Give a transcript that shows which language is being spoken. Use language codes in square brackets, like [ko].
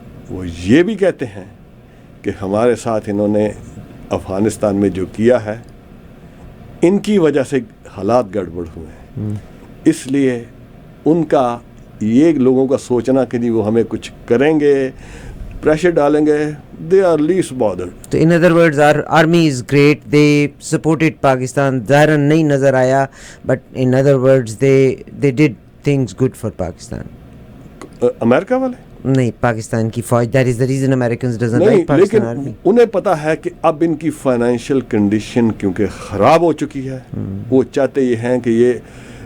[ur] وہ یہ بھی کہتے ہیں کہ ہمارے ساتھ انہوں نے افغانستان میں جو کیا ہے ان کی وجہ سے حالات گڑبڑ ہوئے ہیں. اس لیے ان کا یہ لوگوں کا سوچنا کہ نہیں وہ ہمیں کچھ کریں گے، پریشر ڈالیں گے، [en] They are least bothered. تو in other words army is great, they supported Pakistan. [ur] ظاہراً نہیں نظر آیا [en] But in other words they did things good for Pakistan. [ur] امریکہ والے نہیں، پاکستان کی فوج. [en] That is the reason Americans doesn't like Pakistan army. [ur] لیکن انہیں پتہ ہے کہ اب ان کی فائنینشیل کنڈیشن کیونکہ خراب ہو چکی ہے، وہ چاہتے یہ ہیں کہ یہ